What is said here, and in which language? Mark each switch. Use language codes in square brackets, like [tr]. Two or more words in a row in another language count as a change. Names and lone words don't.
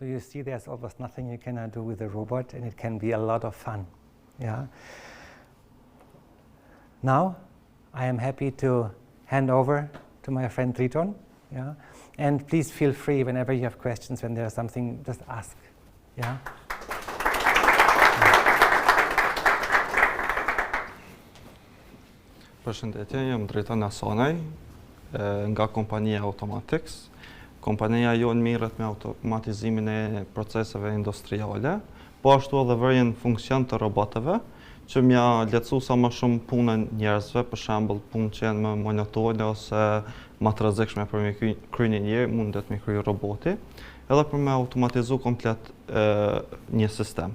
[en] So you see there's almost nothing you cannot do with a robot, and it can be a lot of fun. Yeah. Now I am happy to hand over to my friend Triton. Yeah. And please feel free whenever you have questions, when there's something, just ask. Yeah. [sq] Përshëndetje, jam Dritan Asonaj, nga kompania Robotics. Kompania jonë mirët me automatizimin e proceseve industriale, po ashtu edhe vërjen funksion të robotëve, që mja lehtësu sa më shumë punën njerëzve, për shembull punë që janë më monotone ose më të rrezikshme për me kry një njeri, mundet me kry roboti, edhe për me automatizu komplet një sistem.